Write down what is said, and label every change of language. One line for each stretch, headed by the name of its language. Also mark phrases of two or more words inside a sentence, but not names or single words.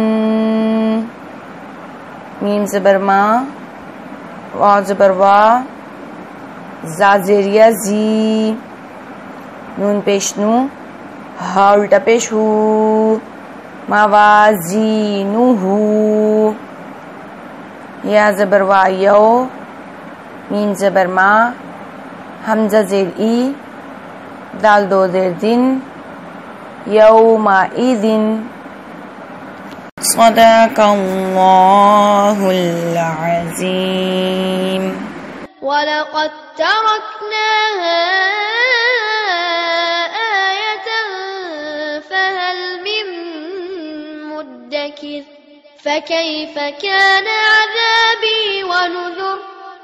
Urdu: میم زبر ما، وا زبر وا، زا زیر یا زی، نون پیش نو، ہا الٹا پیش ہو، موازینہو، یا زبر وا یو، میم زبر ما، حمزہ زیر ای، دال دو زیر دن، یومئذ.
Arabic: صدق اللہ العظیم. وَلَقَدْ تَرَكْنَاهَا آيَةً فَهَلْ مِن مُدَّكِرٍ فَكَيْفَ كَانَ عَذَابِي وَنُذُرِ.